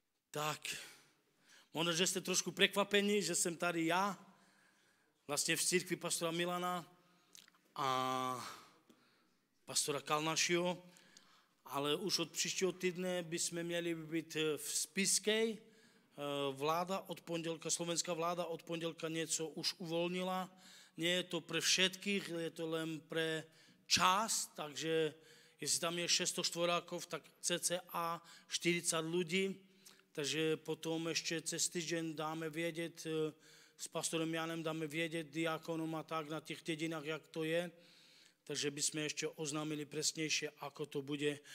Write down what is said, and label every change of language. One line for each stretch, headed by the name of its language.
Czech: Tak, možno, že jste trošku prekvapení, že jsem tady já, vlastně v církvi pastora Milana a pastora Kalnašího, ale už od příštího týdne bychom měli být v Spišskej.
Slovak: Vláda od pondelka, slovenská vláda od pondelka něco už uvolnila. Nie je to pre všetkých, je to len pre čas, takže jestli tam je 600 štvorákov, tak cca 40 ľudí.
Czech: Takže potom ešte cez týždeň dáme vědět, s pastorem Janem dáme vědět diakonom a tak na těch dedinách, jak to je. Takže bychom ještě oznámili presnejšie, ako to bude.